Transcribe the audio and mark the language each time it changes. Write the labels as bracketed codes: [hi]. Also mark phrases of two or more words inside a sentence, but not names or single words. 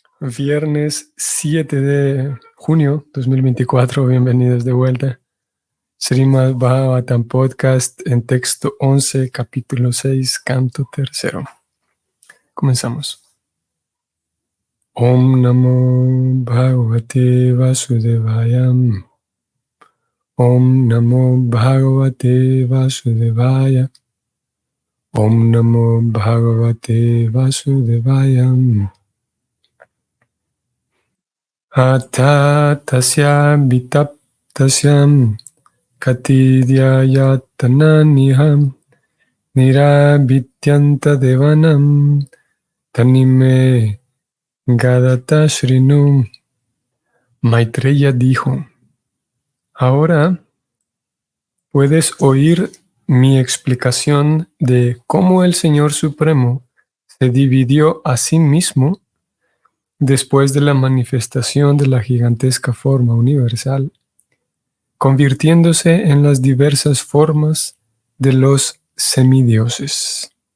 [es] Viernes 7 de junio 2024, bienvenidos de vuelta. Srimad Bhagavatam Podcast en texto 11, capítulo 6, canto tercero. Comenzamos. [sa] ॐ नमो भगवते वासुदेवाय. ॐ नमो भगवते वासुदेवाय. ॐ नमो भगवते वासुदेवाय. अथ तस्य अभितप्तस्य कतिधायतनानि ह निरभिद्यन्त देवानां तानि मे गदतः शृणु. [es] Maitreya dijo: ahora puedes oír mi explicación de cómo el Señor Supremo se dividió a sí mismo después de la manifestación de la gigantesca forma universal, convirtiéndose en las diversas formas de los semidioses.